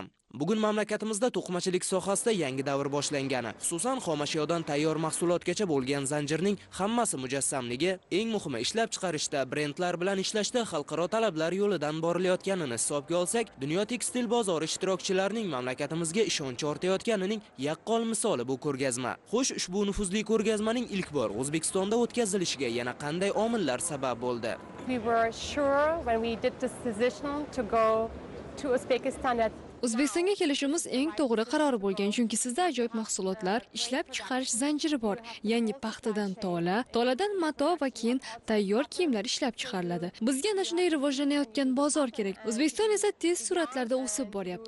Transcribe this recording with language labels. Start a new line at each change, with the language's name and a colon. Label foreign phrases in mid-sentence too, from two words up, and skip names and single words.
Uzbek: Bugun mamlakatimizda to'qimachilik sohasida yangi davr boshlangani, xususan xomashyodan tayyor mahsulotgacha bo'lgan zanjirning hammasi mujassamligi, eng muhimi ishlab chiqarishda, brendlar bilan ishlashda xalqaro talablar yo'lidan borilayotganini hisobga olsak, dunyo tekstil bozori ishtirokchilarining mamlakatimizga ishonch ortayotganining yaqqol misoli bu ko'rgazma. Xo'sh, ushbu nufuzli ko'rgazmaning ilk bor O'zbekistonda o'tkazilishiga yana qanday omillar sabab bo'ldi?
English: We were sure when we did this decision to go to Uzbekistan that
Uzbek: O'zbekistonga kelishimiz eng to'g'ri qaror bo'lgan, chunki sizda ajoyib mahsulotlar, ishlab chiqarish zanjiri bor. Ya'ni paxtadan tola, toladan mato va keyin tayyor kiyimlar ishlab chiqariladi. Bizga ana shunday rivojlanayotgan bozor kerak. O'zbekiston esa tez sur'atlarda o'sib boryapti.